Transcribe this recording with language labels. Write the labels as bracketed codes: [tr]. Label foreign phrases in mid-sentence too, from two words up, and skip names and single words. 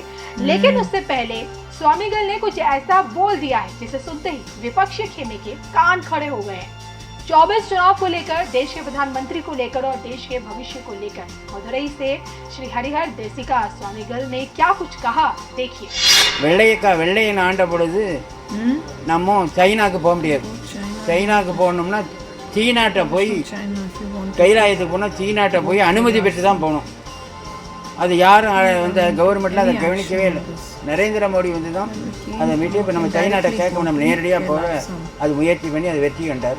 [hi] लेकिन उससे पहले स्वामीगल ने कुछ ऐसा बोल दिया है जिसे सुनते ही विपक्षी खेमे के कान खड़े हो गए हैं। 24 चुनाव को लेकर, देश के प्रधानमंत्री को लेकर और देश के भविष्य को लेकर मदुरई से श्री हरिहर देसिका स्वामीगल ने क्या कुछ कहा, देखिए। [ta] வெள்ளையன் ஆண்ட பொழுது நம்ம சைனாக்கு போக முடியாது. சைனாக்கு போகணும்னா சீனாட்ட போய் கைலாயத்துக்கு போனால் சீனாட்ட போய் அனுமதி பெற்று தான் போகணும். அது யாரும் வந்து கவர்மெண்ட்டில் அதை கவனிக்கவே இல்லை. நரேந்திர மோடி வந்து தான் அதை மீட்டு இப்போ நம்ம சைனாட்ட கேட்க நம்ம நேரடியாக போக அது முயற்சி பண்ணி அதை வெற்றி கண்டார்.